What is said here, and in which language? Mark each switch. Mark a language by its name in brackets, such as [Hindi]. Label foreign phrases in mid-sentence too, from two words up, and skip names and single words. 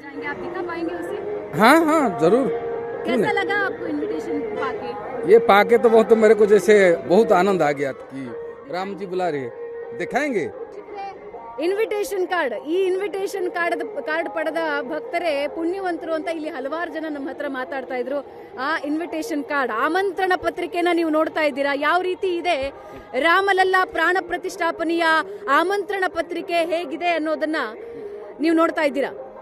[Hindi] जाएंगे, आप दिखा पाएंगे उसे? हाँ हाँ जरूर। कैसा लगा आपको इनविटेशन पाके? ये पाके तो बहुत, तो मेरे को जैसे बहुत आनंद आ गया कि राम जी बुला रहे हैं, दिखाएंगे। [English] invitation card, [Kannada] ಈ [English] invitation card [Kannada] ಪಡೆದ ಭಕ್ತರೇ ಪುಣ್ಯವಂತರು ಅಂತ ಇಲ್ಲಿ ಹಲವಾರು ಜನ ನಮ್ಮ ಹತ್ರ ಮಾತಾಡ್ತಾ ಇದ್ರು. ಆ [English] invitation card, [Kannada] ಆಮಂತ್ರಣ ಪತ್ರಿಕೆನ ನೀವು ನೋಡ್ತಾ ಇದ್ದೀರಾ ಯಾವ ರೀತಿ ಇದೆ. ರಾಮಲಲ್ಲಾ ಪ್ರಾಣ ಪ್ರತಿಷ್ಠಾಪನೆಯ ಆಮಂತ್ರಣ ಪತ್ರಿಕೆ ಹೇಗಿದೆ ಅನ್ನೋದನ್ನ ನೀವು ನೋಡ್ತಾ ಇದ್ದೀರಾ.